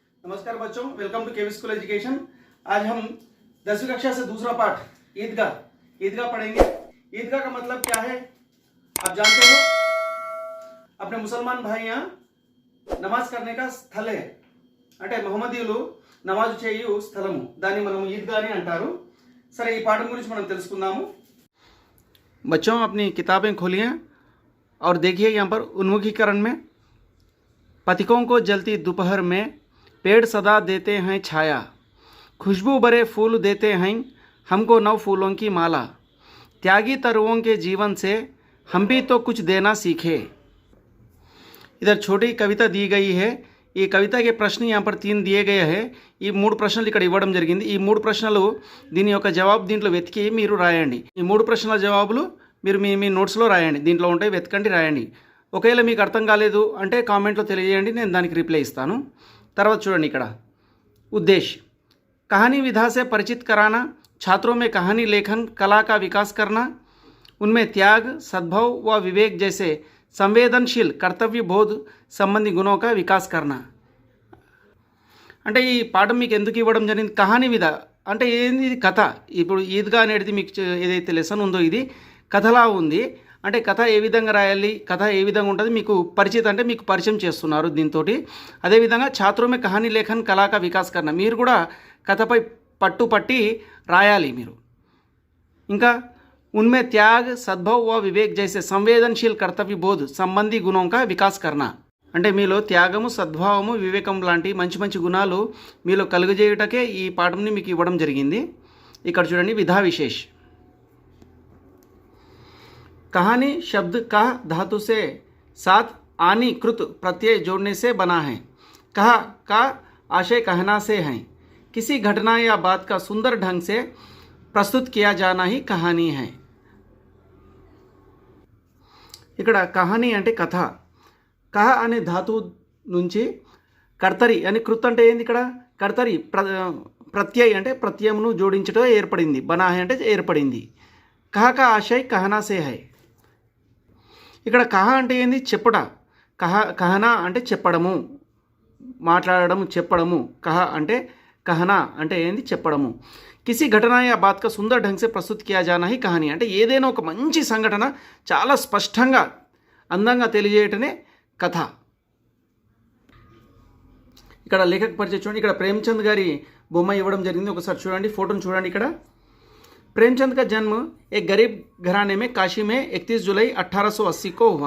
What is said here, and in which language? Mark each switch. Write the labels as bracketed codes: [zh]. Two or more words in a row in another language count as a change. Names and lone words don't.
[hi] नमस्कार बच्चों, [en] welcome to KV School Education. [hi] आज हम 10वीं कक्षा से दूसरा पाठ ईदगाह पढ़ेंगे। ईदगाह का मतलब क्या है आप जानते हो? अपने मुसलमान भाई यहाँ नमाज करने का [te] స్థల అంటే మహమ్మదీయులు నమాజ్ చేయు స్థలము, దాన్ని మనం ఈద్గా అని అంటారు। సరే, ఈ పాఠం గురించి మనం తెలుసుకుందాము। [hi] बच्चों, अपनी किताबें खोलिए और देखिए यहाँ पर उन्मुखीकरण में पथिकों को जलती दोपहर में पेड़ सदा देते हैं छाया, खुशबू भरे फूल देते हैं हमको नव फूलों की माला, त्यागी तरुओं के जीवन से हम भी तो कुछ देना सीखे। इधर छोटी कविता दी गई है। [te] ఈ కవిత के ప్రశ్న [hi] यहाँ पर 3 दिए गए हैं। [te] ఈ 3 ప్రశ్నలు ఇక్కడ ఇవ్వడం జరిగింది। ఈ 3 ప్రశ్నలు దీని యొక్క జవాబు దీంట్లో వెతికి మీరు రాయండి। ఈ 3 ప్రశ్నల జవాబులు మీరు మీ నోట్స్లో రాయండి, దీంట్లో ఉంటాయి, వెతకండి, రాయండి। ఒకవేళ మీకు అర్థం కాలేదు అంటే కామెంట్లో తెలియజేయండి, నేను దానికి రిప్లై ఇస్తాను। తర్వాత చూడండి ఇక్కడ [hi] उद्देश्य कहानी विधा से परिचित कराना, छात्रों में कहानी लेखन कला का विकास करना, उनमें त्याग, सद्भाव व विवेक जैसे संवेदनशील कर्तव्य बोध संबंधी गुणों का विकास करना। [te] అంటే ఈ పాఠం మీకు ఎందుకు ఇవ్వడం జరిగింది? [hi] कहानी विधा [te] అంటే ఏంది? కథ। ఇప్పుడు ఈద్గా అనేది మీకు ఏదైతే లెసన్ ఉందో ఇది కథలా ఉంది। అంటే కథ ఏ విధంగా రాయాలి, కథ ఏ విధంగా ఉంటుంది మీకు పరిచిత అంటే మీకు పరిచయం చేస్తున్నారు దీంతో। అదేవిధంగా [hi] छात्रों में कहानी लेखन कला का विकास करना, [te] మీరు కూడా కథపై పట్టుపట్టి రాయాలి మీరు। [hi] ఇంకా उनमें त्याग, सद्भाव व विवेक जैसे संवेदनशील कर्तव्य बोध संबंधी गुणों का विकास करना। [te] అంటే మీలో త్యాగము, సద్భావము, వివేకం లాంటి మంచి మంచి గుణాలు మీలో కలుగజేయుటకే ఈ పాఠంని మీకు ఇవ్వడం జరిగింది। ఇక్కడ చూడండి [hi] विधा विशेष। कहानी शब्द कह धातु से साथ आनी कृत प्रत्यय जोड़ने से बना है। कह का आशय कहना से है। किसी घटना या बात का सुंदर ढंग से प्रस्तुत किया जाना ही कहानी है। [te] ఇక్కడ కహానీ అంటే కథ। కహ అనే ధాతు నుంచి కర్తరి అని కృత్ అంటే ఏంది? ఇక్కడ కర్తరి ప్రత్యయ్ అంటే ప్రత్యయమును జోడించడం ఏర్పడింది, బనాహే అంటే ఏర్పడింది। [hi] कह का आशय कहना से है। [te] ఇక్కడ కహ అంటే ఏంది? చెప్పుట। కహనా అంటే చెప్పడము, మాట్లాడము, చెప్పడము। కహ అంటే కహనా అంటే ఏంది? చెప్పడము। [hi] किसी घटना या बात का सुंदर ढंग से प्रस्तुत किया जाना ही कहानी [te] అంటే ఏదైనా ఒక మంచి సంఘటన చాలా స్పష్టంగా అందంగా తెలియజేయటమే కథ। ఇక్కడ లేఖక పరిచయం చూడండి। ఇక్కడ ప్రేమచంద్ గారి బొమ్మ ఇవ్వడం జరిగింది, ఒకసారి చూడండి, ఫోటోను చూడండి। [hi] ఇక్కడ प्रेमचंद का जन्म एक गरीब घराने में काशी में 31 जुलाई 1880 को हुआ।